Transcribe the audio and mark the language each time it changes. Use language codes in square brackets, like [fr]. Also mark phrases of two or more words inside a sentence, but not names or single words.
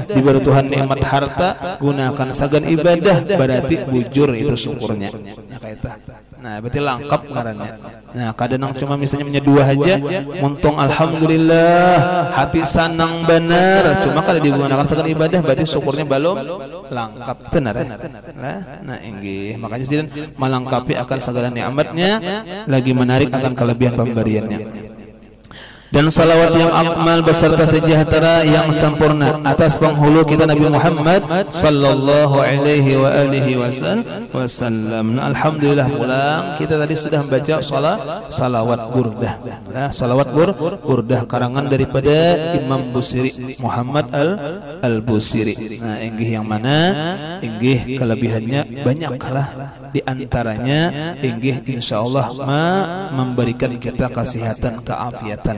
[bjn] Diberi Tuhan nikmat harta, gunakan sagan ibadah. Berarti bujur itu syukurnya. Nah, berarti lengkap ngarannya. Nah, kadang cuma misalnya dua aja, muntung alhamdulillah, hati sanang benar. Cuma kalau digunakan sagan ibadah, [id] berarti syukurnya belum lengkap. Benar ya? Nah, inggih makanya jadi melengkapi akan segala nikmatnya, lagi menarik akan kelebihan pemberiannya. Dan salawat yang akmal beserta sejahtera yang sempurna atas penghulu kita Nabi Muhammad [ar] صلى الله عليه وعلى آله وسلم. [bjn] Alhamdulillah pulang kita tadi sudah membaca salawat burdah. [id] Nah, salawat burdah karangan daripada Imam Busiri, Muhammad al-Busiri. [bjn] Nah, inggih yang mana? Inggih kelebihannya banyaklah. [id] Di antaranya inggih insyaallah memberikan kita kesehatan, keafiatan.